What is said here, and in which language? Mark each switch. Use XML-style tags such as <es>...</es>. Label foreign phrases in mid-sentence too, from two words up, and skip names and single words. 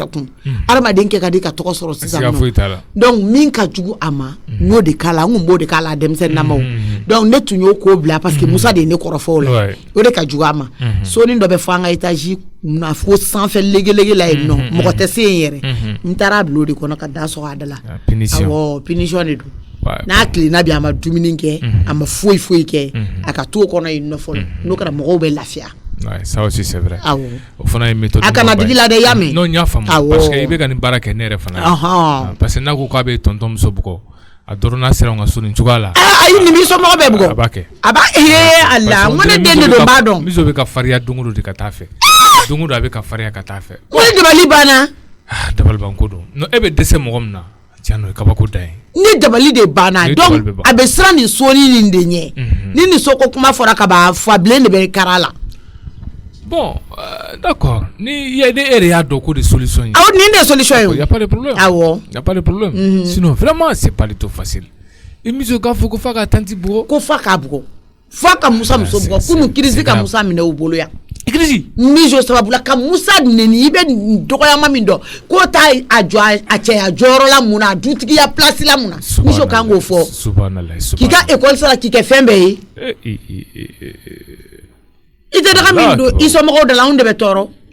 <bm>yɛrɛ kun adamaden kɛ ka di ka tɔgɔ sɔrɔ sisan donc min ka jugu a ma n y'o de k'a la n kun b'o de k'a la denmisɛnnin namaw donc ne tun y'o ko bila</bm> <fr>parce que</fr> <bm>Musa de ye ne kɔrɔfɔ o la o de ka jugu a ma soni dɔ bɛ fɔ an ka étage na fo sanfɛ legelege la yen nɔ mɔgɔ tɛ se yen yɛrɛ n taara bila o de kɔnɔ ka da sɔgɔ a da la awɔ punition de don n'a tilenna bi a ma dumuni kɛ a ma foyi kɛ a ka to o kɔnɔ yen nɔ fɔlɔ n'o kɛra mɔgɔw bɛ lafiya</bm> <fr>ça aussi c'est vrai</fr> <bm>awɔ o fana ye méthode a kana digi la dɛ y'a mɛn non n y'a faamu</bm> <fr>parce que</fr> <bm>i bɛ ka nin baara kɛ ne yɛrɛ fana</bm> <fr>parce que</fr> <bm>n'a ko k'a bɛ tonton muso bugɔ a dɔrɔn n'a sera n ka so nin cogoya la ayi nin b'i somɔgɔ bɛɛ bugɔ a b'a kɛ ala n ko ne den de don n b'a dɔn Mizo bɛ ka farinya don o don de ka taa fɛ don o don a bɛ ka farinya ka taa fɛ ko ni dabali banna dabalibanko don non e bɛ dɛsɛ mɔgɔ min na tiɲɛ don kabako da ye ni dabali de banna donc a bɛ siran nin soni nin de ɲɛ ni nin so ko kuma fɔra ka ban fa bilen de bɛ kara la</bm> <fr>bon d'accord</fr> <bm>ni e de y'a dɔn ko de solution ye awɔ nin de solution ye</bm> <fr>y a pas de problème</fr> <bm>awɔ</bm> <fr>y a pas de problème sinon vraiment c'est pas du tout facile</fr> <bm>i Mizo k'a fɔ ko f'a ka tanti bugɔ ko f'a k'a bugɔ f'a ka Musa muso bugɔ kunu kirisi ka Musa minɛ u bolo yan kirisi Mizo sababu la ka Musa neni i bɛ dɔgɔyama min dɔn k'o t'a a jɔ a cɛya jɔyɔrɔ la mun na a dutigiya place la mun na Mizo kan k'o fɔ k'i ka école sara k'i kɛ fɛn bɛɛ ye i tɛ daga min don i somɔgɔw da la anw de bɛ tɔɔrɔ</bm>